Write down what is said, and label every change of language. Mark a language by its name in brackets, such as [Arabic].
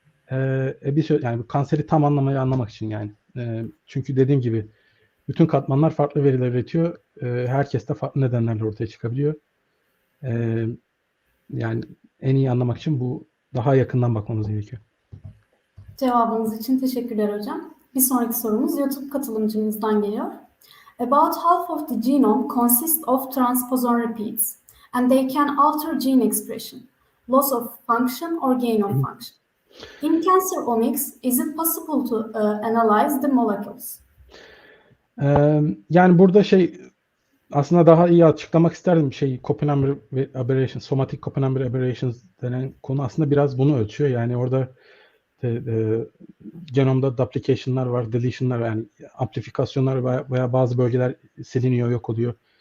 [Turkish] Yani bu kanseri tam anlamak için yani. Çünkü dediğim gibi bütün katmanlar farklı veriler üretiyor. Herkes de farklı nedenlerle ortaya çıkabiliyor. Yani en iyi anlamak için bu daha yakından bakmamız gerekiyor. Cevabınız için teşekkürler hocam. Bir sonraki sorumuz YouTube katılımcımızdan geliyor. [English] About half of the genome consists of transposon repeats and they can alter gene expression, loss of function or gain of function. In cancer omics, is it possible to analyze the molecules? [Turkish] Yani burada aslında daha iyi açıklamak isterdim Copenhagen aberration, somatic Copenhagen aberrations denen konu aslında biraz bunu ölçüyor. Yani orada genomda duplication'lar var, deletion'lar yani amplifikasyonlar veya bazı bölgeler siliniyor, yok oluyor.